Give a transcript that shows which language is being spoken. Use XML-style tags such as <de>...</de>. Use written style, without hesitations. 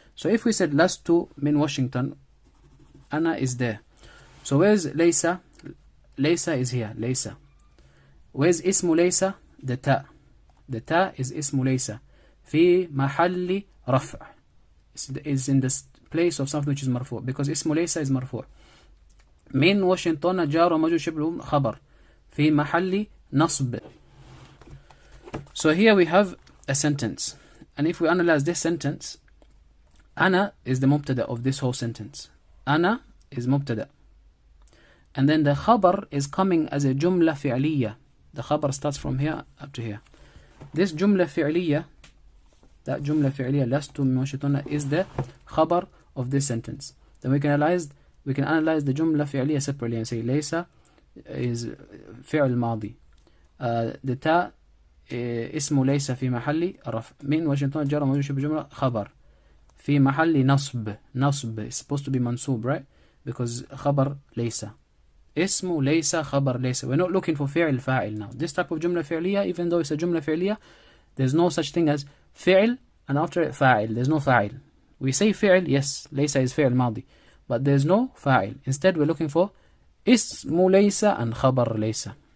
<en>So if we said</en> <ar>lastu min Washington,</ar> <en>ana is there. So where's Laisa? Laisa is here. Laisa. Where's ismu Laisa? The ta. The ta is ismu Laisa.</en> <ar>Fi mahalli raf'.</ar> <en>It's in the place of something which is marfu'. Because ismu Laisa is marfu'.</en> <ar>من واشنطن جار ومجرور شبه خبر في محل نصب.</ar> <en>So here we have a sentence, and if we analyze this sentence, Ana is the mubtada of this whole sentence. Ana is mubtada, and then the khabar is coming as a jumla fi'liya. The khabar starts from here up to here. This jumla fi'liya, that jumla fi'liya,</en> <ar>lastu min washington,</ar> <en>is the khabar of this sentence. Then we can analyze the jumla fi'liya separately and say Laisa is fi'l madi.</en> <ar>The ta اسم ليس في محل رفع. من واشنطن جار ومجرور شبه جملة خبر في محل نصب.</ar> <en>Is supposed to be mansub, right? Because</en> <ar>خبر ليس اسم ليس خبر ليس.</ar> <en>We're not looking for فعل فاعل now. This type of جملة فعلية, even though it's a جملة فعلية, there's no such thing as فعل and after it فاعل. There's no فاعل. We say فعل, yes, ليس is فعل ماضي, but there's no فاعل. Instead we're looking for اسم ليس and خبر ليس.</en>